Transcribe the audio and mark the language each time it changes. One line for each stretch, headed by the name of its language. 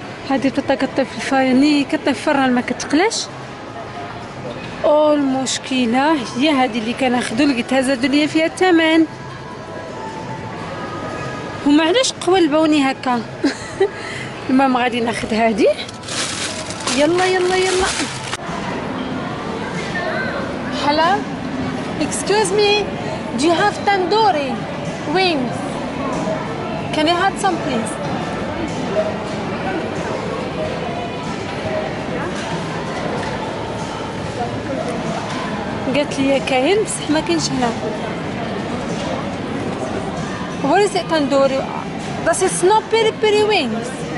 Arabic: هذه البطاطا كطيب في الفرن، كطيب في الفران ما كتقلاش. المشكله هي هذه اللي كناخذوا، لقيتها زادوا لي فيها الثمن. هما علاش قولبوني هكا؟ المهم غادي ناخذ هذه. يلا يلا يلا.
English: Hello, excuse me, do you have tandoori wings? Can you have some please?
Arabic: قالت لي كاين بصح ما كاينش هنا.
English: What is it tandoori? This is not peri peri wings.